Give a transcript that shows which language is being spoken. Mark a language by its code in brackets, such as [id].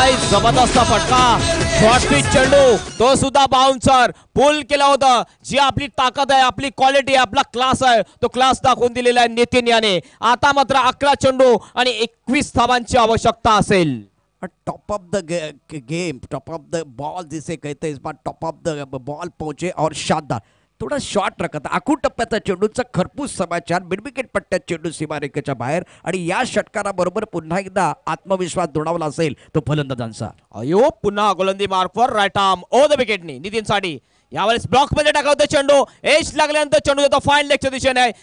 [mr] जबरदस्त फटका, short pitch चेंडू, तो सुद्धा बाउन्सर पुल केला होता. जी आपली ताकद आहे, आपली क्वालिटी आहे, आपला क्लास आहे, तो क्लास दाखवून दिलेला आहे नितीन याने. आता मात्र 11 चेंडू आणि 21 धावांची आवश्यकता असेल. [en] top of the game, top of the ball [hi] जिसे कहते हैं, इस बार [en] top of the ball [hi] पहुंचे और शानदार. [mr] थोडा शॉर्ट रखत, आखूड टप्प्याचा चेंडूचा खरपूस समाचार. मिडविकेट पट्ट्यात चेंडू सीमारेषेच्या बाहेर आणि या षटकाराबरोबर पुन्हा एकदा आत्मविश्वास दुणावला असेल तो फलंदाजांचा. अयो पुन्हा गोलंदाजी मार्कवर राईट आर्म ओव्हर द विकेटने नितीनसाठी. यावेळेस ब्लॉक मध्ये टाकला होता चेंडू, एज लागल्यानंतर चेंडू देतो फाईन लेगच्या दिशेने.